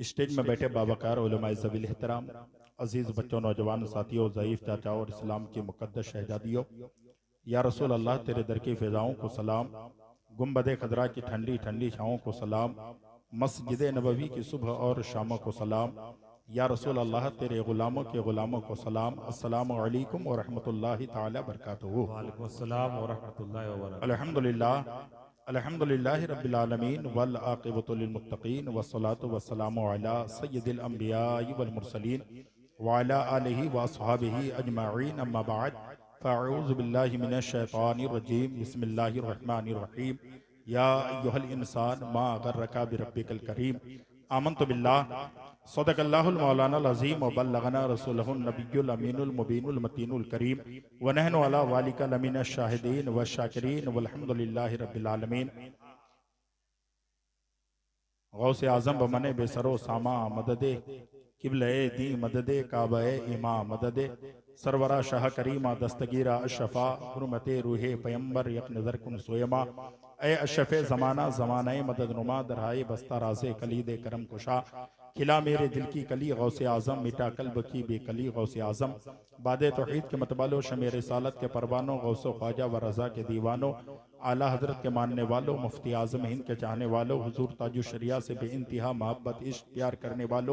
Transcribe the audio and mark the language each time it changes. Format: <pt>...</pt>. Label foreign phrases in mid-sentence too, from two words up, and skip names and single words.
<hi>स्टेज में बैठे बावकार उलमाए ज़वील एहतराम, अजीज बच्चों, नौजवान साथियों, ज़ईफ चाचाओं और इस्लाम की मुक़द्दस शहजादियों,</hi> <ar>يا رسول الله</ar> <hi>तेरे दर की फ़िज़ाओं को सलाम, गुंबद खदरा की ठंडी ठंडी छाओं को सलाम, मस्जिद नबवी की सुबह और शामों को सलाम,</hi> <ar>يا رسول الله</ar> <hi>तेरे ग़ुलामों के ग़ुलामों को सलाम।</hi> <ar>السلام عليكم ورحمة الله تعالى بركاته. وعليكم السلام ورحمة الله وبركاته. الحمد لله الحمد لله رب العالمين والعاقبة للمتقين والصلاة والسلام على سيد الأنبياء والمرسلين وعلى آله وأصحابه أجمعين، أما بعد، فأعوذ بالله من الشيطان الرجيم، بسم الله الرحمن الرحيم. يا أيها الإنسان ما غرك بربك الكريم، آمنت بالله صدق الله مولانا العظيم وبلغنا رسوله النبي الأمين المبين المتين الكريم ونحن على ذلك لمن الشاهدين والشاكرين والحمد لله رب العالمين.</ar> <fa>غوث اعظم بمن بی سر و سامان مددی، قبلهٔ دین مددی، کعبهٔ ایمان مددی، سرورا شاه کریما دستگیرا شفیعا، حرمت روح پیمبر یک نظر کن سوی ما، ای شفیع زمانه زمانه مدد نما، درهای بسته را ز کلید کرم گشا, खिला मेरे दिल की कली गौसे आज़म, मिटा कल्ब की बेकली गौसे</fa> <hi>आज़म, बादे तौहीद के मतबालो, शमे रिसालत के परवानों, गौसो ख्वाजा व रज़ा के दीवानों, आला हज़रत के मानने वालों, मुफ्ती आज़म हिंद के चाहने वालों, हुजूर ताजु शरिया से बेइंतहा मोहब्बत इश्क प्यार करने वालों,</hi>